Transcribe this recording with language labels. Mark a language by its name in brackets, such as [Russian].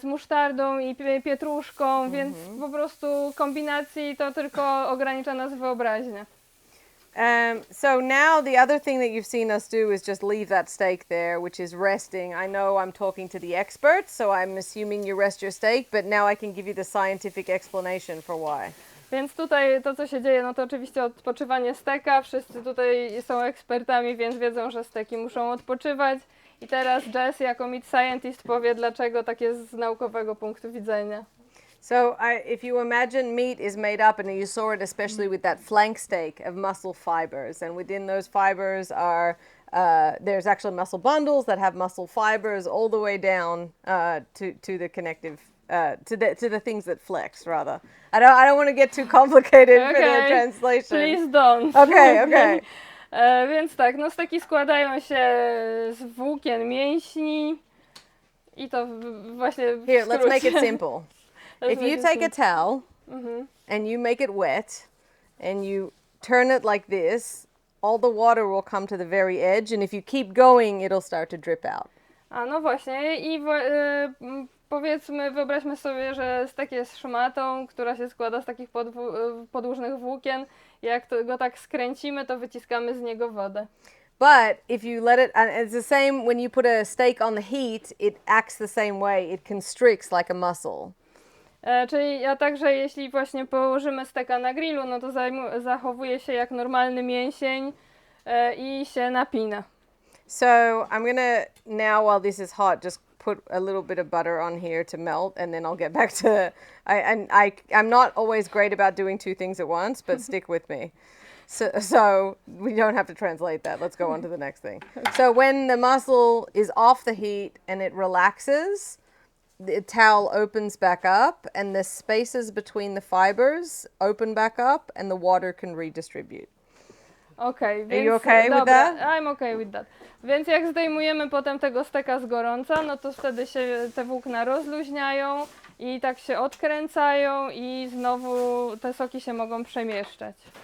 [Polish] Z musztardą i pietruszką, więc po prostu kombinacji to tylko ogranicza nas wyobraźnię. [English] So now the other thing that you've seen us do is just leave that steak there, which is resting. I know I'm talking to the experts, so I'm assuming you rest your steak, but now I can give you the scientific explanation for why. [Polish] Więc tutaj to, co się dzieje, no to oczywiście odpoczywanie steka. Wszyscy tutaj są ekspertami, więc wiedzą, że steki muszą odpoczywać. I teraz Jess jako meat scientist powie, dlaczego tak jest z naukowego punktu widzenia. [English] So if you imagine meat is made up, and you saw it especially with that flank steak, of muscle fibers, and within those fibers are there's actually muscle bundles that have muscle fibers all the way down to the connective to the things that flex. Rather, I don't want to get too complicated for the translation. Please don't. Okay. [Polish] Więc tak, no steki składają się z włókien mięśni i to właśnie [English] Here, let's make it simple. If you take a towel and you make it wet and you turn it like this, all the water will come to the very edge, and if you keep going, it'll start to drip out. [Polish] A no właśnie i powiedzmy, wyobraźmy sobie, że stek jest szmatą, która się składa z takich podłużnych włókien. Jak go tak skręcimy, to wyciskamy z niego wodę. [English] But if you let it, and it's the same when you put a steak on the heat, it acts the same way. It constricts like a muscle. [Polish] Czyli a także jeśli właśnie położymy steka na grillu, no to zachowuje się jak normalny mięsień i się napina. [English] So I'm gonna now, while this is hot, just put a little bit of butter on here to melt, and then I'll get back to. I'm not always great about doing two things at once, but stick with me. So we don't have to translate that. Let's go on to the next thing. So when the muscle is off the heat and it relaxes, the towel opens back up, and the spaces between the fibers open back up, and the water can redistribute. Okay, Are you okay with that? I'm okay with that. [Polish] Więc jak zdejmujemy potem tego steka z gorąca, no to wtedy się te włókna rozluźniają i tak się odkręcają i znowu te soki się mogą przemieszczać.